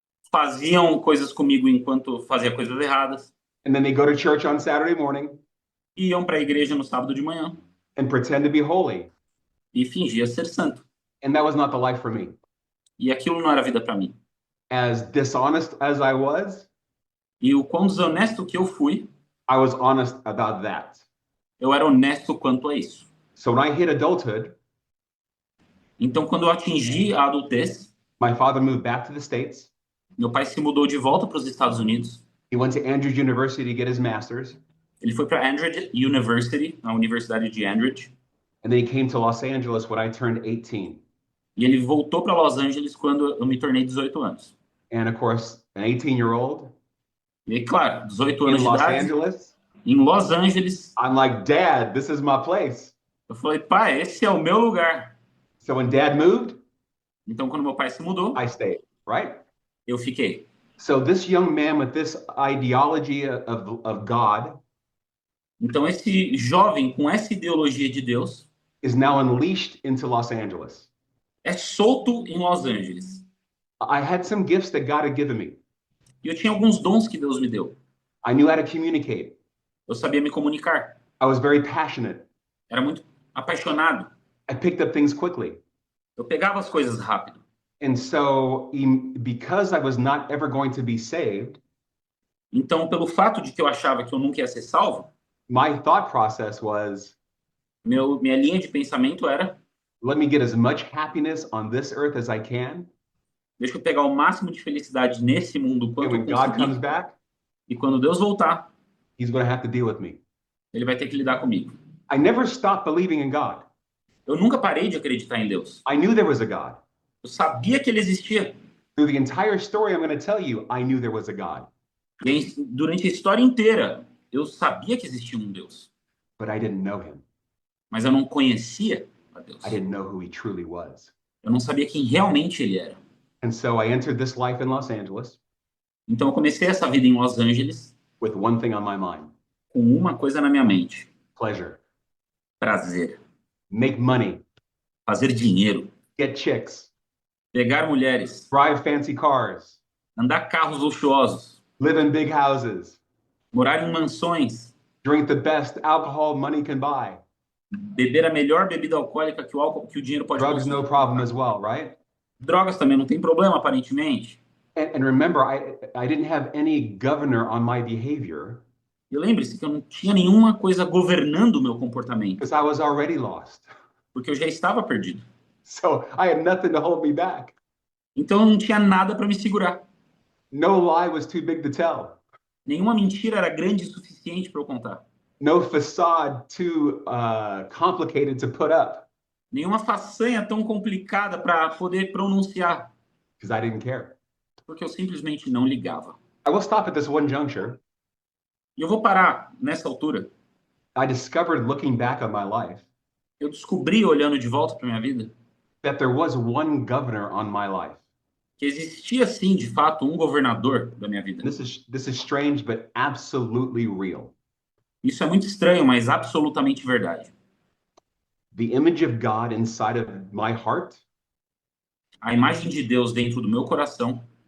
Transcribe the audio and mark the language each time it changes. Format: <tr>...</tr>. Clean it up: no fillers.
<pt>faziam coisas comigo enquanto fazia coisas erradas,</pt> <en>And then they go to church on Saturday morning</en> <pt>iam para a igreja no sábado de manhã</pt> <en>and pretend to be holy.</en> <pt>e fingia ser santo.</pt> <en>And that was not the life for me.</en> <pt>E aquilo não era vida para mim.</pt> <en>As dishonest as I was,</en> <pt>E o quão desonesto que eu fui,</pt> <en>I was honest about that.</en> <pt>eu era honesto quanto a isso.</pt> <en>So when I hit adulthood,</en> <pt>Então, quando eu atingi a adultez,</pt> <en>my father moved back to the States.</en> <pt>meu pai se mudou de volta para os Estados Unidos.</pt> <en>He went to Andrews University to get his master's.</en> <pt>Ele foi para Andrews University, a Universidade de Andrews,</pt> <en>And then he came to Los Angeles when I turned 18.</en> <pt>e ele voltou para Los Angeles quando eu me tornei 18 anos.</pt> <en>And of course, an 18-year-old</en> <pt>E claro, 18</pt> <en>in</en> <pt>anos de</pt> <en>Los</en> <pt>idade,</pt> <en>Angeles,</en> <pt>em Los Angeles,</pt> <en>I'm like, Dad, this is my place.</en> <pt>eu falei, pai, esse é o meu lugar.</pt> <en>So when Dad moved,</en> <pt>Então, quando meu pai se mudou,</pt> <en>I stayed, right?</en> <pt>eu fiquei.</pt> <en>So this young man with this ideology of God</en> <pt>Então, esse jovem com essa ideologia de Deus</pt> <en>is now unleashed into Los Angeles.</en> <pt>é solto em Los Angeles.</pt> <en>I had some gifts that God had given me.</en> <pt>E eu tinha alguns dons que Deus me deu.</pt> <en>I knew how to communicate.</en> <pt>Eu sabia me comunicar.</pt> <en>I was very passionate.</en> <pt>Era muito apaixonado.</pt> <en>I picked up things quickly.</en> <pt>Eu pegava as coisas rápido.</pt> <en>And so because I was not ever going to be saved,</en> <pt>Então, pelo fato de que eu achava que eu nunca ia ser salvo,</pt> <en>my thought process was,</en> <pt>minha linha de pensamento era:</pt> <en>let me get as much happiness on this earth as I can.</en> <pt>deixa eu pegar o máximo de felicidade nesse mundo</pt> <en>And</en> <pt>quanto</pt> <en>when</en> <pt>eu</pt> <en>God comes</en> <pt>conseguir.</pt> <en>back,</en> <pt>E quando Deus voltar,</pt> <en>he's going to have to deal with me.</en> <pt>ele vai ter que lidar comigo.</pt> <en>I never stopped believing in God.</en> <pt>Eu nunca parei de acreditar em Deus.</pt> <en>I knew there was a God.</en> <pt>Eu sabia que ele existia.</pt> <en>Through the entire story I'm going to tell you, I knew there was a God.</en> <pt>E aí, durante a história inteira, eu sabia que existia um Deus.</pt> <en>But I didn't know him.</en> <pt>Mas eu não conhecia a Deus.</pt> <en>I didn't know who he truly was.</en> <pt>Eu não sabia quem realmente ele era.</pt> <en>And so I entered this life in Los Angeles</en> <pt>Então eu comecei essa vida em Los Angeles</pt> <en>with one thing on my mind:</en> <pt>com uma coisa na minha mente:</pt> <en>pleasure.</en> <pt>prazer,</pt> <en>Make money,</en> <pt>fazer dinheiro,</pt> <en>get chicks,</en> <pt>pegar mulheres,</pt> <en>drive fancy cars,</en> <pt>andar carros luxuosos,</pt> <en>live in big houses,</en> <pt>morar em mansões,</pt> <en>drink the best alcohol money can buy.</en> <pt>beber a melhor bebida alcoólica que o dinheiro pode</pt> <en>Drugs,</en> <pt>consumir.</pt> <en>no problem as well, right?</en> <pt>Drogas também não tem problema, aparentemente.</pt> <en>And remember, I didn't have any governor on my behavior</en> <pt>E lembre-se que eu não tinha nenhuma coisa governando o meu comportamento,</pt> <en>because I was already lost.</en> <pt>porque eu já estava perdido.</pt> <en>So I had nothing to hold me back.</en> <pt>Então eu não tinha nada para me segurar.</pt> <en>No lie was too big to tell.</en> <pt>Nenhuma mentira era grande o suficiente para eu contar.</pt> <en>No facade too complicated to put up</en> <pt>Nenhuma façanha tão complicada para poder pronunciar,</pt> <en>because I didn't care.</en> <pt>porque eu simplesmente não ligava.</pt> <en>I will stop at this one juncture.</en> <pt>E eu vou parar nessa altura.</pt> <en>I discovered looking back on my life</en> <pt>Eu descobri, olhando de volta para minha vida,</pt> <en>that there was one governor on my life.</en> <pt>que existia sim, de fato, um governador da minha vida.</pt> <en>This is strange, but absolutely real.</en> <pt>Isso é muito estranho, mas absolutamente verdade.</pt> <en>The image of God inside of my heart</en> <pt>A imagem de Deus dentro do meu coração</pt>